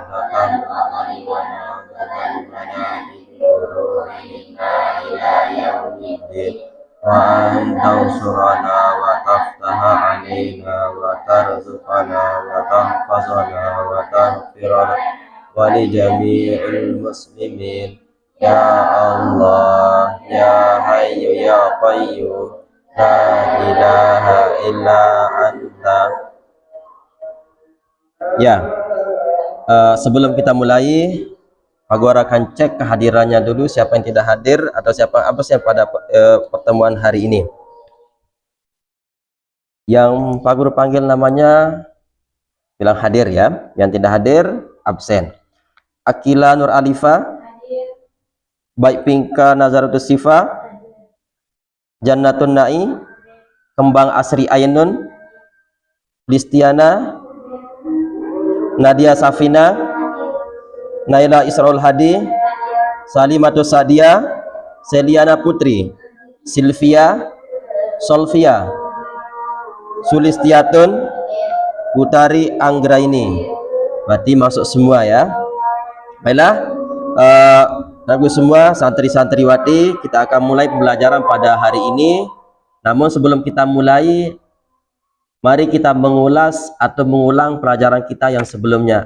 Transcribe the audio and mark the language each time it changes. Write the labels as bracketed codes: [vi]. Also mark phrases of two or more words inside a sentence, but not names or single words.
[ar] لك القدر ونعوذ لنا بعرورنا إلى يوم الدين وأنت تسرنا وتفتح علينا وترزقنا وتحفظنا وتغفر لنا ولجميع المسلمين يا الله يا حي يا قيوم لا إله إلا أنت. [id] Ya, sebelum kita mulai, Pak Guru akan cek kehadirannya dulu, siapa yang tidak hadir atau siapa absen pada pertemuan hari ini. Yang Pak Guru panggil namanya bilang hadir ya, yang tidak hadir absen. Akila Nur Alifa, Baik Pinka Nazaratus Sifa, Jannatun Na'i, Kembang Asri Ainun, Listiana, Nadia Safina, Naila Israul Hadi, Salimatus Sadia, Seliana Putri, Silvia, Solvia, Sulistiatun, Putari Anggraini. Berarti masuk semua ya. Baiklah, Bapak semua santri-santriwati, kita akan mulai pembelajaran pada hari ini. Namun sebelum kita mulai, mari kita mengulas atau mengulang pelajaran kita yang sebelumnya.